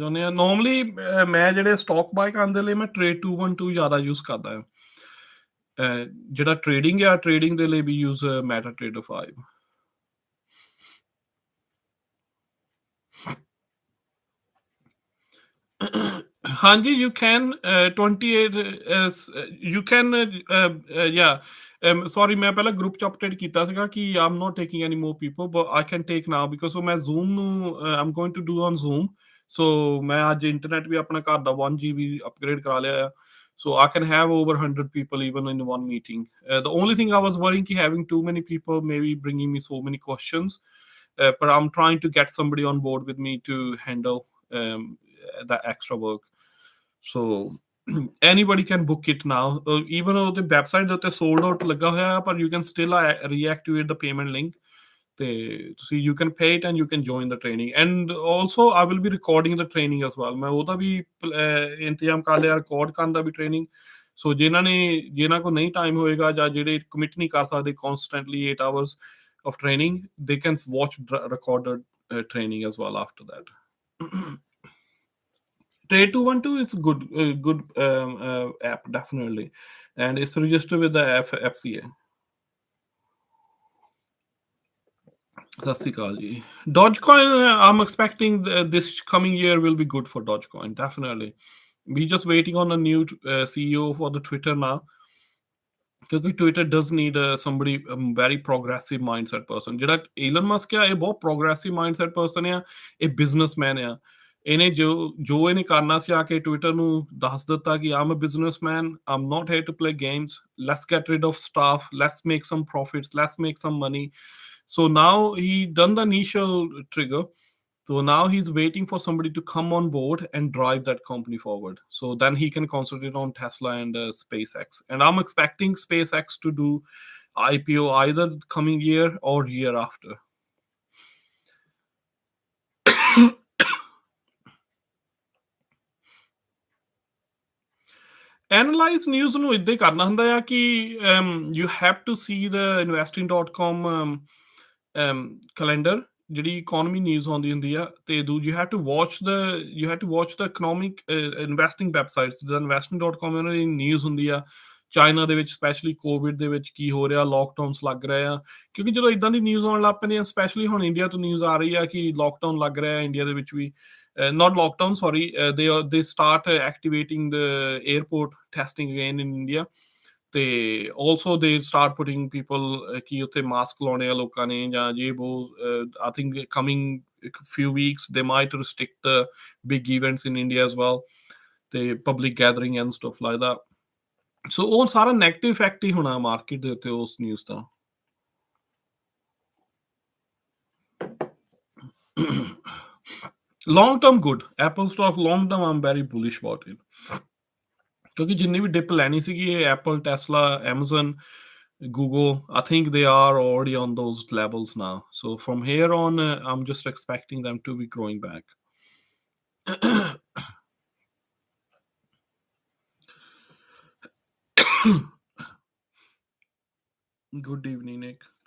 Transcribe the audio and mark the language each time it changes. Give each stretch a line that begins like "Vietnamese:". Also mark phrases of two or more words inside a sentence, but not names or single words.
Punjabi: ਚਾਹੁੰਦੇ ਆ ਨਾਰਮਲੀ ਮੈਂ ਜਿਹੜੇ
English: stock buy
Punjabi: ਕਰਨ ਦੇ ਲਈ ਮੈਂ ਟ੍ਰੇਡ 212 ਜ਼ਿਆਦਾ ਯੂਜ਼ ਕਰਦਾ ਹਾਂ ਜਿਹੜਾ ਟ੍ਰੇਡਿੰਗ ਆ ਟ੍ਰੇਡਿੰਗ ਦੇ ਲਈ ਵੀ ਯੂਜ਼ ਮੈਟਾ ਟ੍ਰੇਡਰ 5
English: ਹਾਂਜੀ you can 28 you can yeah sorry
Punjabi: ਮੈਂ ਪਹਿਲਾਂ ਗਰੁੱਪ ਚ ਅਪਡੇਟ ਕੀਤਾ ਸੀਗਾ ਕਿ
English: I'm not taking any more people but I can take now because so
Punjabi: ਮੈਂ Zoom ਨੂੰ
English: I'm going to do on Zoom so
Punjabi: ਮੈਂ ਅੱਜ ਇੰਟਰਨੈਟ ਵੀ ਆਪਣਾ ਘਰ ਦਾ
English: 1 GB
Punjabi: ਅਪਗ੍ਰੇਡ ਕਰਾ ਲਿਆ ਆ
English: so I can have over 100 people even in one meeting the only thing I was worrying ki having too many people maybe bringing me so many questions but I'm trying to get somebody on board with me to handle that extra work so anybody can book it now even though the website that sold out
Punjabi: ਲੱਗਾ ਹੋਇਆ ਹੈ
English: but you can still reactivate the payment link so you can pay it and you can join the training and also I will be recording the training as well
Punjabi: ਮੈਂ ਓਦਾ ਵੀ ਇੰਤਜ਼ਾਮ ਕਰ ਲਿਆ
English: record
Punjabi: ਕਰਨ ਦਾ ਵੀ
English: training so
Punjabi: ਜਿਨ੍ਹਾਂ ਕੋ ਨਹੀਂ time ਹੋਏਗਾ ਜਾਂ ਜਿਹੜੇ commit ਨਹੀਂ ਕਰ ਸਕਦੇ
English: constantly 8 hours of training they can watch recorded training as well after that Trade 212 is good app definitely, and it's registered with the FCA. Dogecoin, I'm expecting this coming year will be good for Dogecoin. Definitely, we're just waiting on a new CEO for the Twitter now. Because Twitter does need somebody very progressive mindset person.
Punjabi: ਜਿਹੜਾ Elon Musk ਹੈ ਇਹ ਬਹੁਤ
English: progressive mindset person
Punjabi: ਹੈ ਇਹ businessman ਹੈ ਇਹਨੇ ਜੋ ਇਹਨੇ ਕਰਨਾ ਸੀ ਆ ਕੇ ਟਵਿੱਟਰ ਨੂੰ ਦੱਸ ਦਿੱਤਾ ਕਿ
English: I'm a businessman I'm not here to play games let's get rid of staff let's make some profits let's make some money so now he done the initial trigger so now he's waiting for somebody to come on board and drive that company forward so then he can concentrate on Tesla and SpaceX and I'm expecting SpaceX to do IPO either coming year or year after Analyze news
Punjabi: ਨੂੰ ਇੱਦਾਂ ਹੀ ਕਰਨਾ ਹੁੰਦਾ ਆ ਕਿ
English: you have to see the investing.com calendar
Punjabi: ਜਿਹੜੀ
English: economy news
Punjabi: ਆਉਂਦੀ ਹੁੰਦੀ ਆ, ਤੇ
English: you have to watch the economic investing websites,
Punjabi: ਜਿੱਦਾਂ investing.com ਉਹਨਾਂ ਦੀ ਨਿਊਜ਼ ਹੁੰਦੀ ਆ। ਚਾਈਨਾ ਦੇ ਵਿੱਚ
English: specially COVID
Punjabi: ਦੇ ਵਿੱਚ ਕੀ ਹੋ ਰਿਹਾ, ਲੋਕਡਾਊਨਸ ਲੱਗ ਰਹੇ ਆ, ਕਿਉਂਕਿ ਜਦੋਂ ਇਦਾਂ ਦੀ ਨਿਊਜ਼ ਆਉਣ ਲੱਗ ਪੈਂਦੀਆਂ, ਸਪੈਸ਼ਲੀ ਹੁਣ ਇੰਡੀਆ ਤੋਂ ਨਿਊਜ਼ ਆ ਰਹੀ ਆ ਕਿ ਲੋਕਡਾਊਨ ਲੱਗ ਰਿਹਾ ਇੰਡੀਆ ਦੇ ਵਿੱਚ ਵੀ।
English: Not lockdown, sorry. They start activating the airport testing again in India. ਤੇ also they start putting people
Punjabi: ਕਿ ਉੱਥੇ ਮਾਸਕ ਲਾਉਣੇ ਆ ਲੋਕਾਂ ਨੇ, ਜਾਂ ਜੇ ਉਹ
English: I think coming few weeks they might restrict the big events in India as well, ਤੇ public gathering and stuff like that.
Punjabi: So ਉਹ ਸਾਰਾ
English: negative effect
Punjabi: ਹੀ ਹੋਣਾ ਮਾਰਕੀਟ ਦੇ ਉੱਤੇ ਉਸ ਨਿਊਜ਼ ਦਾ।
English: Long term good. Apple stock long term I'm very bullish about it.
Punjabi: ਕਿਉਂਕਿ ਜਿੰਨੀ ਵੀ ਡਿਪ ਲੈਣੀ ਸੀਗੀ ਇਹ ਐਪਲ, ਟੈਸਲਾ, ਐਮਾਜ਼ਨ,
English: Google, I think they are already on those levels now. So from here on, I'm just expecting them to be growing back. Good evening, Nick.